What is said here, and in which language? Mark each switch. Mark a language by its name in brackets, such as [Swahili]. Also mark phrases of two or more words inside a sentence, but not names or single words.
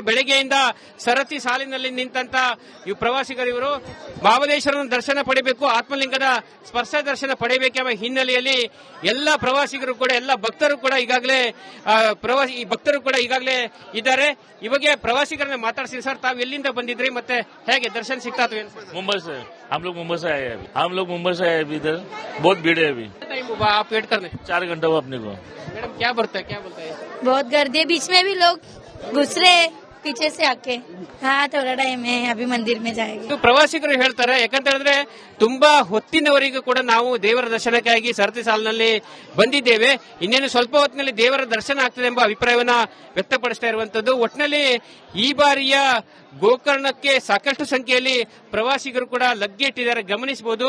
[Kannada] ಬೆಳಗ್ಗೆಯಿಂದ ಸರತಿ ಸಾಲಿನಲ್ಲಿ ನಿಂತ ಈ ಪ್ರವಾಸಿಗರು ಇವರು ಮಹಾಬಲೇಶ್ವರನ ದರ್ಶನ ಪಡೆಯಬೇಕು, ಆತ್ಮಲಿಂಗದ ಸ್ಪರ್ಶ ದರ್ಶನ ಪಡೆಯಬೇಕೆಂಬ ಹಿನ್ನೆಲೆಯಲ್ಲಿ ಎಲ್ಲ ಪ್ರವಾಸಿಗರು ಕೂಡ, ಎಲ್ಲ ಭಕ್ತರು ಕೂಡ ಈಗಾಗಲೇ ಇದ್ದಾರೆ. ಇವಾಗ ಪ್ರವಾಸಿಗರನ್ನ ಮಾತಾಡ್ತೀನಿ. ಸರ್, ತಾವು ಎಲ್ಲಿಂದ ಬಂದಿದ್ರಿ ಮತ್ತೆ ಹೇಗೆ ದರ್ಶನ ಸಿಗ್ತಾ? [Hindi] मुंबई से हम लोग मुंबई से आए हैं अभी हम लोग मुंबई से आए अभी इधर बहुत भीड़ है अभी टाइम हुआ आप वेट करने 4 घंटा हुआ अपने को मैडम क्या बढ़ता है क्या बोलता है बहुत गर्दी है, बीच में भी लोग घुस रहे हैं पीछे से आके। हाँ थोड़ा टाइम है, अभी मंदिर में जाएंगे। [Kannada] ಇದು ಪ್ರವಾಸಿಗರು ಹೇಳ್ತಾರೆ ಯಾಕಂತ ಹೇಳಿದ್ರೆ ತುಂಬಾ ಹೊತ್ತಿನವರೆಗೂ ಕೂಡ ನಾವು ದೇವರ ದರ್ಶನಕ್ಕಾಗಿ ಸರತಿ ಸಾಲಿನಲ್ಲಿ ಬಂದಿದ್ದೇವೆ. ಇನ್ನೇನು ಸ್ವಲ್ಪ ಹೊತ್ತಿನಲ್ಲಿ ದೇವರ ದರ್ಶನ ಆಗ್ತದೆ ಎಂಬ ಅಭಿಪ್ರಾಯವನ್ನ ವ್ಯಕ್ತಪಡಿಸ್ತಾ ಇರುವಂತದ್ದು. ಒಟ್ಟಿನಲ್ಲಿ ಈ ಬಾರಿಯ ಗೋಕರ್ಣಕ್ಕೆ ಸಾಕಷ್ಟು ಸಂಖ್ಯೆಯಲ್ಲಿ ಪ್ರವಾಸಿಗರು ಕೂಡ ಲಗ್ಗೆ ಇಟ್ಟಿದ್ದಾರೆ ಗಮನಿಸಬಹುದು.